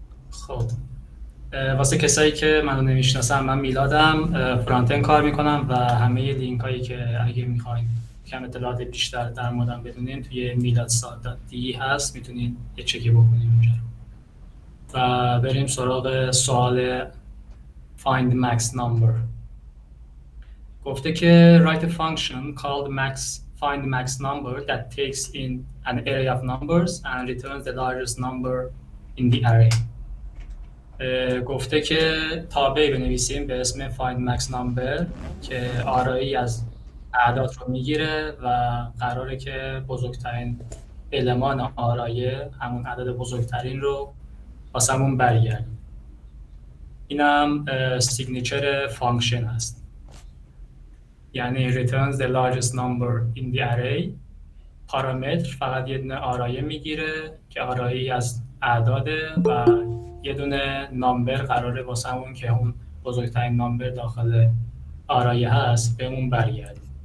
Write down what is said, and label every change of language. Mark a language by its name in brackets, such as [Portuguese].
[Persian] خب واسه کسایی که منو نمیشناسن، من میلادم، فرانتن کار میکنم و همه لینک هایی که اگه میخواین کم اطلاعات بیشتر در موردم بدونین توی miladsal.de هست، میتونین یه چکی بکنین اونجا. و بریم سراغ سوال find max number. گفته که [English] write a function called find max number that takes in an array of numbers and returns the largest number in the array. [Persian] گفته که تابعی بنویسیم به اسم find max number که آرایی از اعداد رو میگیره و قراره که بزرگترین المان آرایه، همون عدد بزرگترین رو واسمون برگردیم. اینم سیگنیچر فانکشن هست، یعنی [English] returns the largest number in the array. [Persian] پارامتر فقط یه دونه آرایه میگیره که آرایی از اعداده و یه دونه نامبر قراره واسمون که اون بزرگترین نامبر داخل آرایه هست بهمون برگرده.